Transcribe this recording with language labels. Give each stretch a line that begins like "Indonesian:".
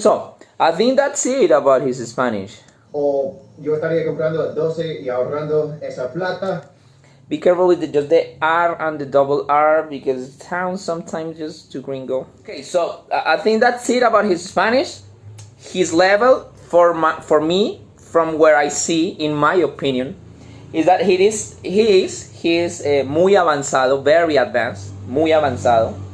English: So, I think that's it about his Spanish.
Spanish: O yo estaría comprando a 12 y ahorrando esa plata.
English: Be careful with just the R and the double R because it sounds sometimes just too gringo. Okay, so I think that's it about his Spanish. His level for me, from where I see, in my opinion, is that he is
Spanish: muy avanzado,
English: very advanced, muy avanzado.